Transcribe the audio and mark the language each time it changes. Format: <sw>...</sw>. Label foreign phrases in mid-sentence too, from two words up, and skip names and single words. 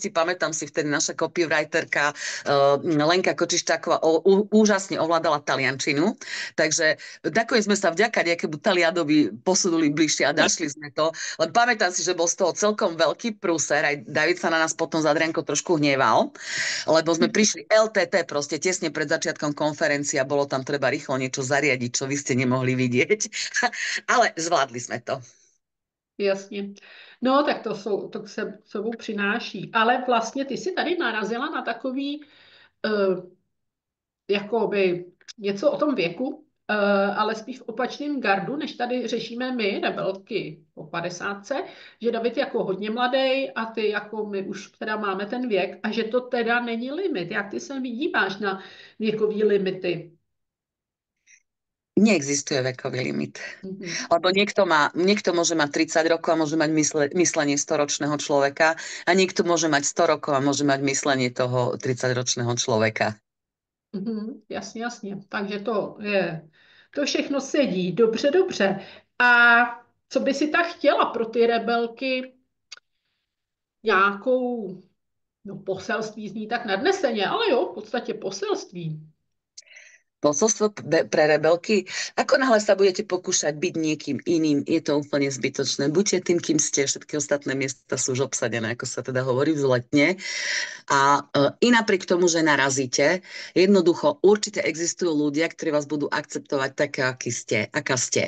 <sk>Pamätám si, vtedy naša copywriterka Lenka Kočišťáková úžasne ovládala taliančinu, takže nakoniec sme sa vďaka nejakému Talianovi posunuli bližšie a našli sme to. Len pamätám si, že bol z toho celkom veľký prúser, aj David sa na nás potom za Adriankou trošku hneval, lebo sme prišli LTT proste tesne pred začiatkom konferencie a bolo tam treba rýchlo niečo zariadiť, čo vy ste nemohli vidieť, ale zvládli sme to.</sk> <cs>Jasně. No, tak to se sebou přináší. Ale vlastně ty si tady narazila na takový, jakoby něco o tom věku, ale spíš v opačném gardu, než tady řešíme my, rebelky po 50, že David jako hodně mladý a ty jako my už teda máme ten věk a že to teda není limit. Jak ty se díváš na věkový limity?</cs> <sk>Neexistuje vekový limit. Lebo niekto môže mať 30 rokov a môže mať myslenie 100-ročného človeka a niekto môže mať 100 rokov a môže mať myslenie toho 30-ročného človeka.</sk> <cs>Jasně, jasně. Takže to všechno sedí. Dobře, dobře. A co by si tak chtěla pro ty rebelky? Nějakou, no poselství zní tak nadneseně, ale jo, v podstatě poselství.</cs> <sk>Posolstvo pre rebelky, ako náhle sa budete pokúšať byť niekým iným, je to úplne zbytočné. Buďte tým, kým ste, všetky ostatné miesta sú už obsadené, ako sa teda hovorí vzletne. A i napriek tomu, že narazíte, jednoducho určite existujú ľudia, ktorí vás budú akceptovať také, aká ste.</sk>